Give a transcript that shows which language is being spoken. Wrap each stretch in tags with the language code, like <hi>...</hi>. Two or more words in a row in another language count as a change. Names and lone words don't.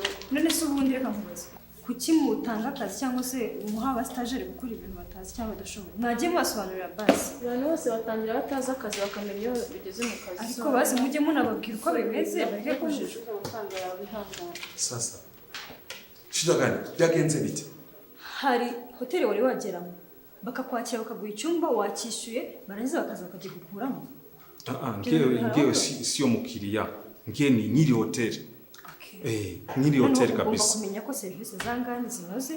<rw>None se ubundi reka nkubaze. Kuki mutanga akazi cyangwa se muha abastajeri gukora ibintu batazi cyangwa badashoboye? Mwagiye mubasobanurira basi. Abantu bose batangira batazi akazi bakamenya iyo bigeze mu kazi. Ariko basi mujye munababwira uko bimeze bareke kujijwa.</rw> <sw>Sasa shida gani?</sw> <rw>Byagenze bite? Hari hoteli wari wageramo bakakwakira bakaguha icyumba wakishyuye barangiza bakaza bakagikukuramo.</rw> <sw>Ngewe sio mukiriya. Ngewe ni nyiri hoteli. Nyiri hoteli kabisa.</sw> <rw>Ugomba kumenya ko serivisi zangana zinoze.</rw>